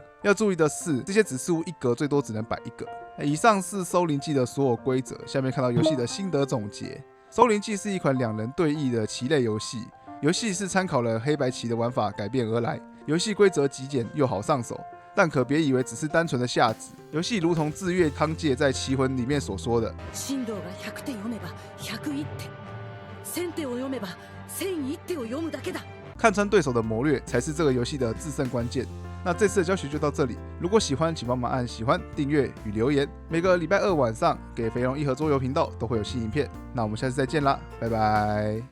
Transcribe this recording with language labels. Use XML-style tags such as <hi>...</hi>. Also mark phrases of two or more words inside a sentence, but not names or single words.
<zh>要注意的是，这些指示物一格最多只能摆1个。以上是《搜灵记》的所有规则，下面看到游戏的心得总结。《搜灵记》是一款2人对弈的棋类游戏，游戏是参考了黑白棋的玩法改变而来。游戏规则极简又好上手，但可別以为只是单纯的下子。游戏如同志月康介在《棋魂》里面所说的：</zh> <ja>進藤が100点読めば101点、1000点を読めば1001点を読むだけだ。</ja> <zh>看穿对手的谋略才是这个游戏的制胜关键。那这次的教学就到这里，如果喜欢，请帮忙按喜欢、订阅与留言。每个礼拜2晚上给肥龙一盒桌游频道都会有新影片。那我们下次再见啦，拜拜。</zh>